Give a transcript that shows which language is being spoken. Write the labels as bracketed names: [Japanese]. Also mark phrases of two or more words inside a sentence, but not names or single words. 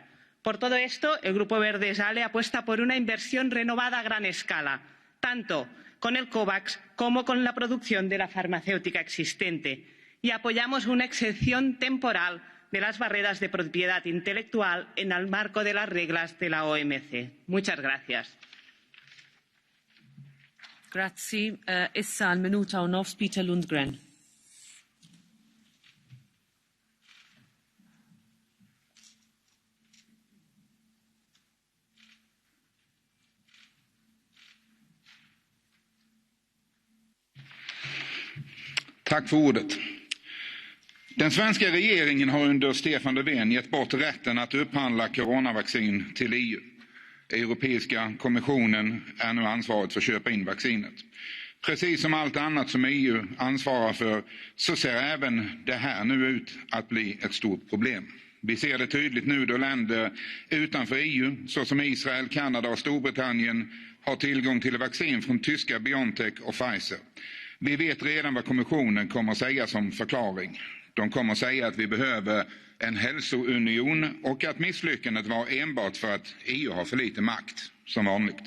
[Spanish] Por todo esto, el Grupo Verdes ALE apuesta por una inversión renovada a gran escala, tanto con el COVAX como con la producción de la farmacéutica existente, y apoyamos una exención temporal de las barreras de propiedad intelectual en el marco de las reglas de la OMC. Muchas gracias. [Maltese] Grazie. Issa al minuta och nofs Peter Lundgren. [Swedish] Tack för ordet. Den svenska regeringen har under Stefan Löfven gett bort rätten att upphandla coronavaccin till EU. Europeiska kommissionen är nu ansvarig för att köpa in vaccinet. Precis som allt annat som EU ansvarar för så ser även det här nu ut att bli ett stort problem. Vi ser det tydligt nu då länder utanför EU, såsom Israel, Kanada och Storbritannien, har tillgång till vaccin från tyska BioNTech och Pfizer. Vi vet redan vad kommissionen kommer att säga som förklaring. De kommer att säga att vi behöver en hälsounion och att misslyckandet var enbart för att EU har för lite makt, som vanligt.